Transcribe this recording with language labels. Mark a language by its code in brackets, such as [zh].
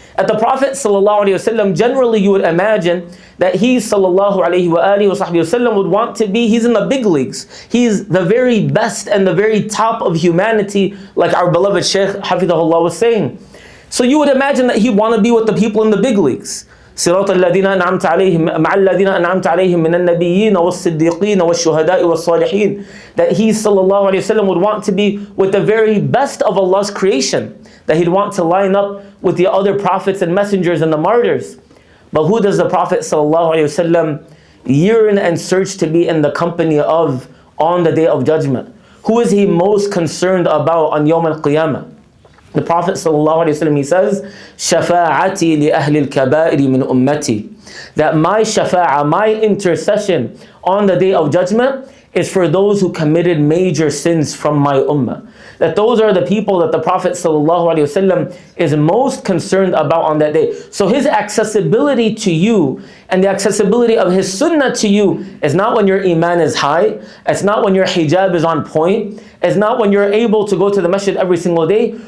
[en] At the Prophet ﷺ, generally you would imagine that he ﷺ would want to be, he's in the big leagues. He's the very best and the very top of humanity, like our beloved Shaykh Hafidhahullah was saying. So you would imagine that he'd want to be with the people in the big leagues. [ar] صراط الذين أنعمت عليهم مع الذين أنعمت عليهم من النبيين والصديقين والشهداء والصالحين. [en] That he ﷺ would want to be with the very best of Allah's creation. That he'd want to line up with the other prophets and messengers and the martyrs. But who does the Prophet ﷺ yearn and search to be in the company of on the Day of Judgment? Who is he most concerned about on Yawm al-Qiyamah? [ar] The Prophet ﷺ, he says, شَفَاعَتِي لِأَهْلِ الْكَبَائِرِ مِنْ أُمَّتِي. [en] That my shafa'ah, my intercession on the Day of Judgment is for those who committed major sins from my ummah. That those are the people that the Prophet ﷺ is most concerned about on that day. So his accessibility to you and the accessibility of his sunnah to you is not when your iman is high, it's not when your hijab is on point, it's not when you're able to go to the masjid every single day.